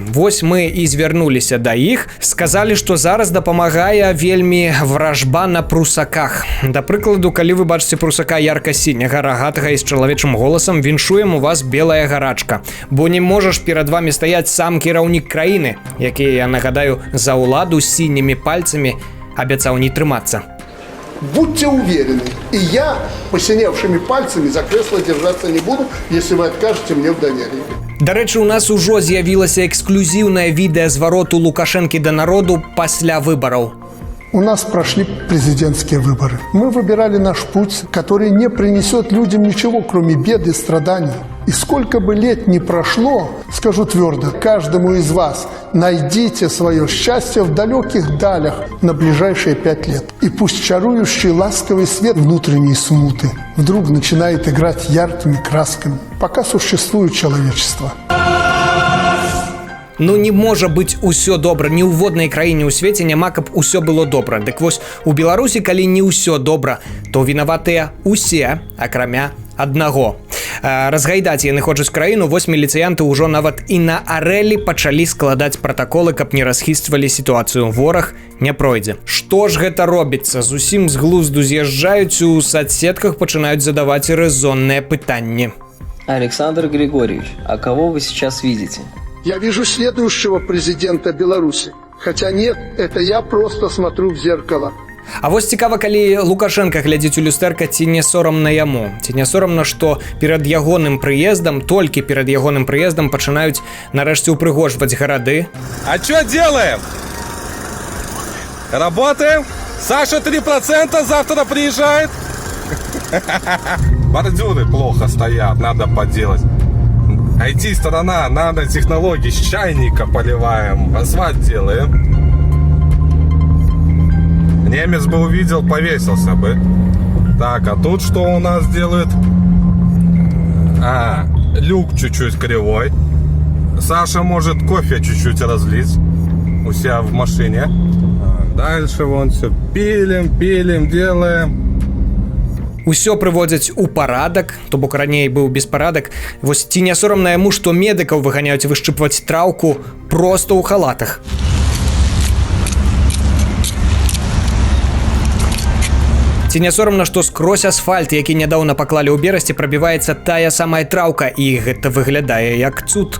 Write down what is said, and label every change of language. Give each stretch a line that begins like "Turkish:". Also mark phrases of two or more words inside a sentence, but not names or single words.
Belarusian: Вось мы і звярнуліся да іх, сказалі, што зараз дапамагае вельмі вражба на прусаках. Да прыкладу, калі вы бачыце прусака ярка-сіняга, рагатага і з чалавечым голасам, віншуем, у вас белая гарачка. Бо не можаш перад вамі стаяць сам кіраўнік краіны, які, я нагадаю, за ўладу сінімі пальцамі абяцаў не трымацца.
Russian: Будьте уверены, и я посиневшими пальцами за кресло держаться не буду, если вы откажете мне в доверии.
Belarusian: Да рэчы, у нас ужо з'явілася эксклюзіўнае відэа звароту Лукашэнкі да народу пасля выбараў.
Russian: У нас прошли президентские выборы. Мы выбирали наш путь, который не принесет людям ничего, кроме бед и страданий. И сколько бы лет ни прошло, скажу твердо, каждому из вас найдите свое счастье в далеких далях на ближайшие 5 лет. И пусть чарующий ласковый свет внутренней смуты вдруг начинает играть яркими красками, пока существует человечество.
Belarusian: Ну не можа быць усё добра, ні ў воднай краіне ў свеце няма, каб усё было добра. Дык вось у Беларусі, калі не ўсё добра, то вінаватыя усе, акрамя аднаго. Разгайдаць яны хочуць краіну, вось міліцыянты ўжо нават і на арэлі пачалі складаць пратаколы, каб не расхіствалі сітуацыю. Вораг не пройдзе. Што ж гэта робіцца? Зусім з глузду з'язджаюць, у соцсетках пачынаюць задаваць рэзонныя пытанні.
Russian: Александр Григорьевич, а кого вы сейчас видите? Я вижу следующего президента Беларуси. Хотя нет, это я просто смотрю в зеркало.
Belarusian: А вось цікава, калі Лукашенко глядзіць у люстэрка, ці не сорамна яму. Ці не сорамна, што перад ягоным прыездам, толькі перад ягоным прыездам пачынаюць нарэшце упрыгожваць гарады.
Russian: А чё делаем? Работаем? Саша 3% завтра приезжает. Бордюры плохо стоят, надо поделать. IT-сторона, нанотехнологии, с чайника поливаем, асфальт делаем. Немец бы увидел, повесился бы. Так, а тут что у нас делают? Люк чуть-чуть кривой. Саша может кофе чуть-чуть разлить у себя в машине. Дальше вон все пилим, делаем.
Belarusian: Усё прыводзяць у парадак, то бок раней быў беспарадак. Вось ці не сорамна яму, што медыкаў выганяюць вышчыпваць траўку проста ў халатах. Ці не сорамна, што скрозь асфальт, які нядаўна паклалі ў берасці, прабіваецца тая самая траўка, і гэта выглядае як цуд.